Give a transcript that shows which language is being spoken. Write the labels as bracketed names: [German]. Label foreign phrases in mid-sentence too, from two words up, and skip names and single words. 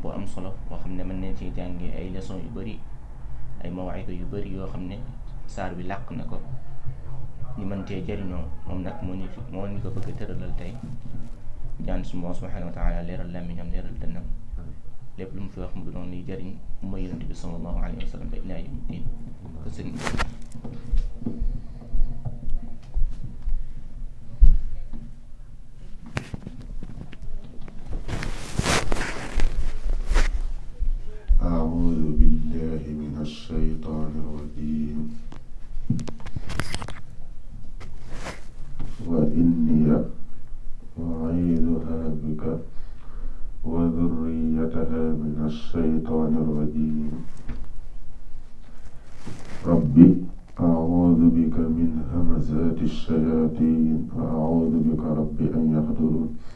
[Wolof] bu am solo boo xam ne mën nañ ci jàngee ay leçons yu bari ay mawa'ida yu bari yoo xam ne saar bi làq na ko ñu mën cee jëriñoo moom nag moo ñu ko bëgg a tëralal tey ñaan suñu Boroom [Arabic] سبحانه وتعالى [Wolof] leeral làmmiñam leeral dënnam lépp lu mu fi wax mu doon liy jëriñ mooy yonent bi [Arabic] صلى الله عليه وسلم [Wolof] ba [Arabic] إلى يوم الدين [Wolof] ko sëñ bi [Arabic] أعوذ بالله من الشيطان الرجيم وإني أعيذها بك وذريتها من الشيطان الرجيم ربي أعوذ بك من همزات الشياطين وأعوذ بك ربي أن يحضرون